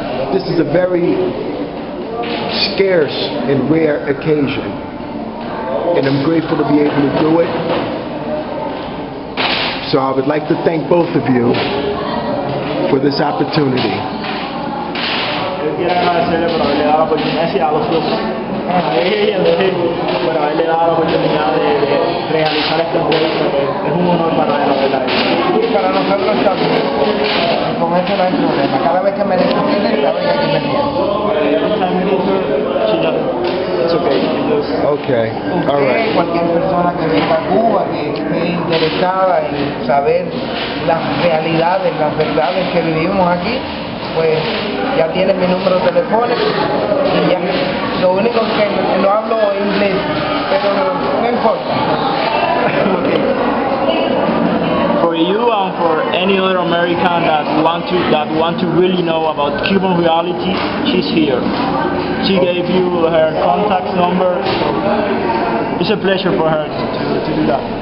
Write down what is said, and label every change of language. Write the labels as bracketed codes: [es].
[en] This is a very scarce and rare occasion, and I'm grateful to be able to do it. So I would like to thank both of you for this opportunity. [es] Yo quiero agradecerle por haberle dado la oportunidad a los dos, a ella y a usted, por haberle dado la oportunidad de realizar esta entrevista, que es un honor para él, la verdad. Y para nosotros también. Con eso no hay problema. Cada vez que me necesiten, saben que aquí me tienen. [en] Every time you need her, she does. It's okay. Okay. All right. [es] Usted, cualquier persona que venga a Cuba, que esté interesada en saber las realidades, las verdades que vivimos aquí, pues ya tiene mi número telefónico y ya. Lo único que no hablo inglés, pero no importa. [en] For you and for any other American that want to really know about Cuban reality, she's here. She gave you her contact number. So it's a pleasure for her to do that.